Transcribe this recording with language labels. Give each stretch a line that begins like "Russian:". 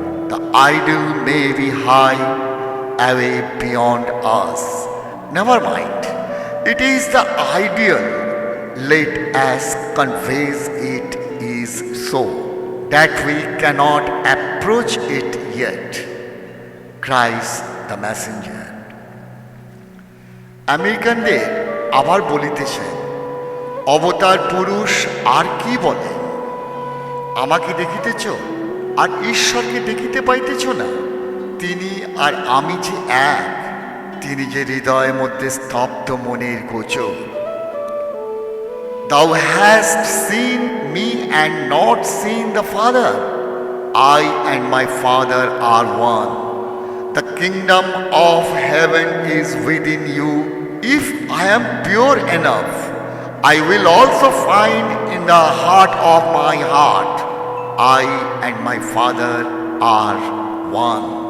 English: The ideal may be high, away beyond us. Never mind. It is the ideal. Let us confess it is so, that we cannot approach it yet. Christ the messenger.
Bangla: আমেরিকানদের আবার বলিতেছেন, অবতার পুরুষ আর কি বলে? আমাকে দেখিতেছ আর ঈশ্বরকে দেখিতে পাইতেছ না? তিনি আর আমি যে এক। তিনি যে হৃদয়ের মধ্যে স্তব্ধ মনের গোচর।
English: Thou hast seen me and not seen the Father. I and my Father are one. The kingdom of heaven is within you. If I am pure enough, I will also find in the heart of my heart, I and my Father are one.